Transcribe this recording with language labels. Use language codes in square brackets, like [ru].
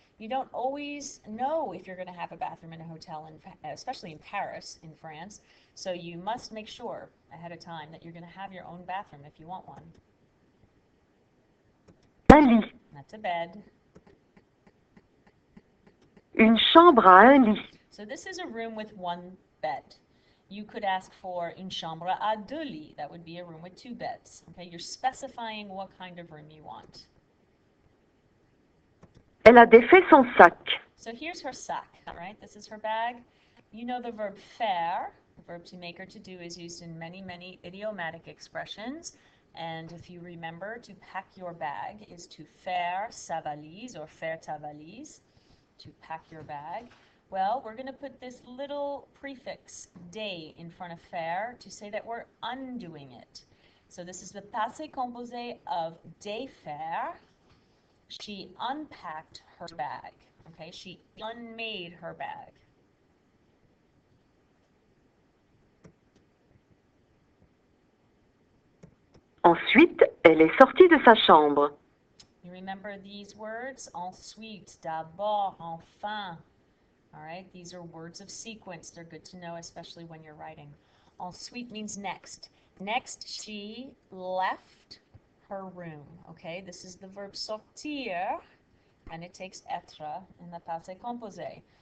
[en] You don't always know if you're going to have a bathroom in a hotel, especially in Paris, in France. So you must make sure ahead of time that you're going to have your own bathroom if you want one. [fr] Un lit. [en] That's a bed. [fr] Une chambre à un lit. [en] So this is a room with one bed. You could ask for [fr] une chambre à 2 lits. [en] That would be a room with 2 beds. Okay, you're specifying what kind of room you want. [fr] Elle a défait son sac. [en] So here's her sac, right? This is her bag. You know the verb faire, the verb to make or to do, is used in many, many idiomatic expressions. And if you remember, to pack your bag is to [fr] faire sa valise [en] or [fr] faire ta valise, [en] to pack your bag. Well, we're going to put this little prefix, day, in front of faire to say that we're undoing it. So this is the passé composé of défaire. She unpacked her bag. Okay, she unmade her bag. [fr] Ensuite, elle est sortie de sa chambre. [en] You remember these words? [fr] Ensuite, d'abord, enfin. [en] All right, these are words of sequence. They're good to know, especially when you're writing. Ensuite means next. Next, she left her room. Okay, this is the verb sortir, and it takes être in the passé composé.